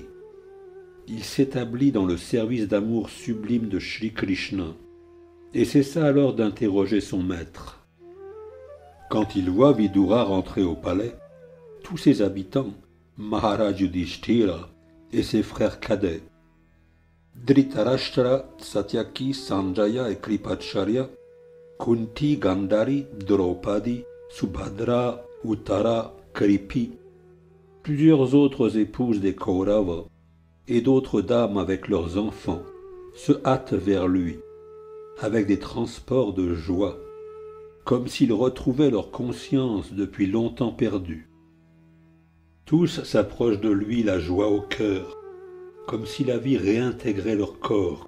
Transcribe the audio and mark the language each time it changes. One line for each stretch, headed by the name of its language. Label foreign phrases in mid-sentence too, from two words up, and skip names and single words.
French: Il s'établit dans le service d'amour sublime de Shri Krishna et cessa alors d'interroger son maître. Quand il voit Vidura rentrer au palais, tous ses habitants, Maharaj Yudhishthira et ses frères cadets, Dhritarashtra, Satyaki, Sanjaya et Kripacharya, Kunti, Gandhari, Draupadi, Subhadra, Uttara, Kripi, plusieurs autres épouses des Kaurava et d'autres dames avec leurs enfants se hâtent vers lui, avec des transports de joie, comme s'ils retrouvaient leur conscience depuis longtemps perdue. Tous s'approchent de lui, la joie au cœur, comme si la vie réintégrait leur corps.